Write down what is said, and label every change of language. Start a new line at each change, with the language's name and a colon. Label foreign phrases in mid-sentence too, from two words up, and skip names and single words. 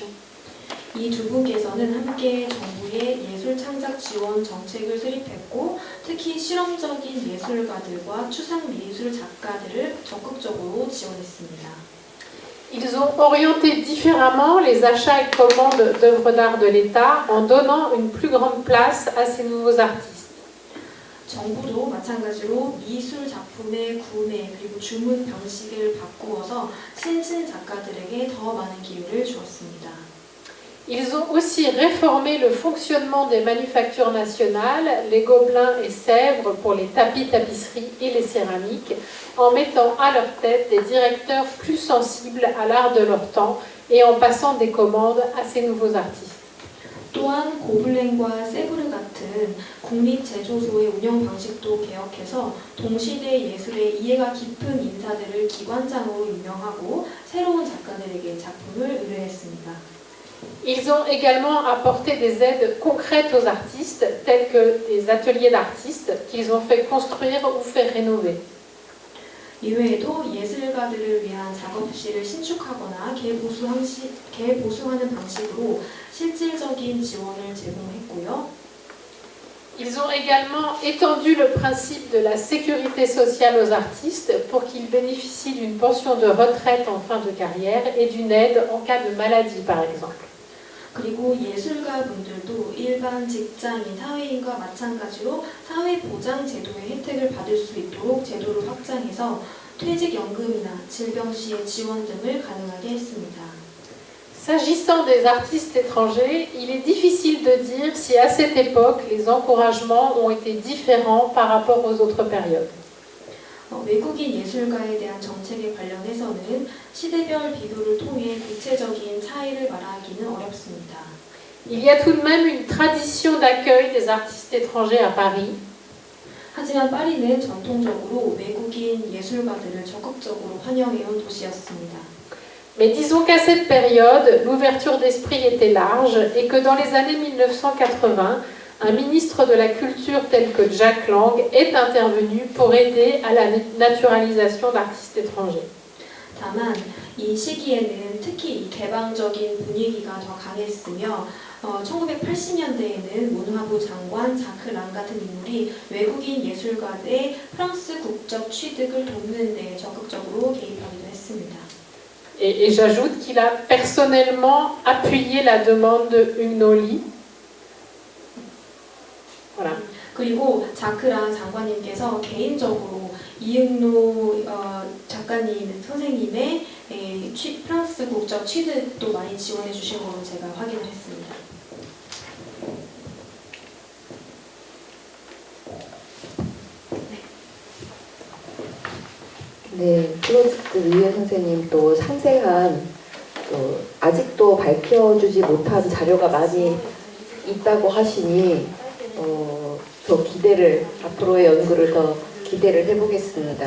Korean: 이 두 분께서는 함께 정부의 예술 창작 지원 정책을 수립했고 특히 실험적인 예술가들과 추상 미술 작가들을 적극적으로 지원했습니다.
French: Ils ont orienté différemment les achats et commandes d'œuvres d'art de l'État en donnant une plus grande place à ces nouveaux artistes.
Korean: 정부도 마찬가지로 미술 작품의 구매 그리고 주문 방식을 바꾸어서 신진 작가들에게 더 많은 기회를 주었습니다.
French: Ils ont aussi réformé le fonctionnement des manufactures nationales, les Gobelins et Sèvres pour les tapis, tapisseries et les céramiques, en mettant à leur tête des directeurs plus sensibles à l'art de leur temps et en passant des commandes à ces nouveaux artistes.
Korean: 또한 고블렌과 세브르 같은 국립제조소의 운영 방식도 개혁해서 동시대 예술의 이해가 깊은 인사들을 기관장으로 임명하고 새로운 작가들에게 작품을 의뢰했습니다.
French: Ils ont également apporté des aides concrètes aux artistes, tels que des ateliers d'artistes qu'ils ont fait construire ou fait rénover.
Korean: 이외에도 예술가들을 위한 작업실을 신축하거나 개보수하는 방식으로 실질적인 지원을 제공했고요.
French: Ils ont également étendu le principe de la sécurité sociale aux artistes pour qu'ils bénéficient d'une pension de retraite en fin de carrière et d'une aide en cas de maladie, par exemple.
Korean: 그리고 예술가분들도 일반 직장인, 사회인과 마찬가지로 사회보장 제도의 혜택을 받을 수 있도록 제도를 확장해서 퇴직연금이나 질병 시의 지원 등을 가능하게 했습니다.
French: S'agissant des artistes étrangers, il est difficile de dire si à cette époque les encouragements ont été différents par rapport aux autres périodes.
Korean: 외국인 예술가에 대한 정책에 관련해서는 시대별 비교를 통해 구체적인 차이를 말하기는 어렵습니다.
French: Il y a tout de même une tradition d'accueil des artistes étrangers à Paris.
Korean: 하지만 파리는 전통적으로 외국인 예술가들을 적극적으로 환영해온 도시였습니다.
French: Mais disons qu'à cette période, l'ouverture d'esprit était large et que dans les années 1980, un ministre de la Culture tel que Jack Lang est intervenu pour aider à la naturalisation d'artistes étrangers.
Korean: 다만 이 시기에는 특히 이 개방적인 분위기가 더 강했으며 1980년대에는 문화부 장관 자크 랑 같은 인물이 외국인 예술가들의 프랑스 국적 취득을 돕는 데 적극적으로 개입하기도 했습니다.
French: Et j'ajoute qu'il a personnellement appuyé la demande de Hugues Voilà.
Korean: 그리고 자크랑 장관님께서 개인적으로 이응노 작가님, 선생님의 프랑스 국적 취득도 많이 지원해 주신 걸로 제가 확인을 했습니다. 네, 클로스트 류예 선생님 또 상세한 또 아직도 밝혀주지 못한 자료가 많이 있다고 하시니 더 기대를 앞으로의 연구를 더 기대를 해보겠습니다.